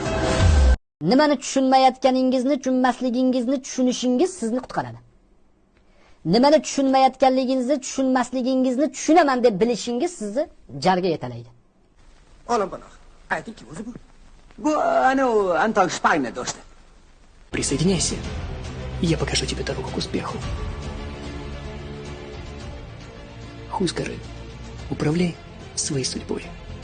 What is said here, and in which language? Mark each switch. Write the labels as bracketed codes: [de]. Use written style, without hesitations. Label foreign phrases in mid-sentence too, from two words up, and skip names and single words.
[uz] Nimani tushunmayotganingizni, tushunmasligingizni tushunishingiz sizni qutqaradi. Nimani tushunmayotganligingizni, tushunmasligingizni tushunaman deb bilishingiz sizni jarga yetalaydi. Ola bunaqa. Aytingki o'zi bu. Bu ana Антон Шпайна do'sti. [ru] Присоединяйся, и я покажу тебе дорогу к успеху. Хускары. Управляй своей судьбой.